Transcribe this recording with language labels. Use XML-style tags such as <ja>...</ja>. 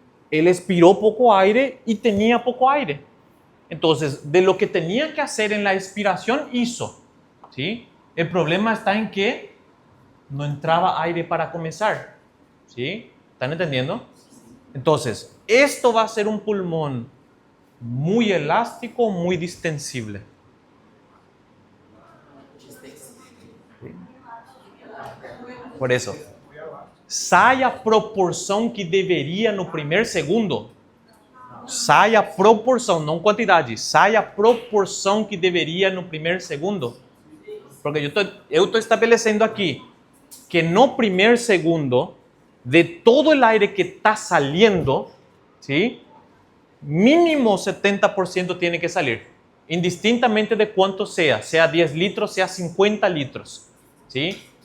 <es>Él expiró poco aire y tenía poco aire. Entonces, de lo que tenía que hacer en la expiración, hizo, ¿sí? El problema está en que no entraba aire para comenzar, ¿sí? ¿Están entendiendo? Entonces, esto va a ser un pulmón muy elástico, muy distensible.</es> <pt>Por eso, sai a proporção que deveria no primeiro segundo. Sai a proporção, não quantidade. Sai a proporção que deveria no primeiro segundo. Porque eu estou estabelecendo aqui que no</pt> <es>primer segundo, de todo el aire que está saliendo, ¿sí? Mínimo 70% tiene que salir, indistintamente de cuánto sea 10 litros, sea 50 litros, ¿sí?</es>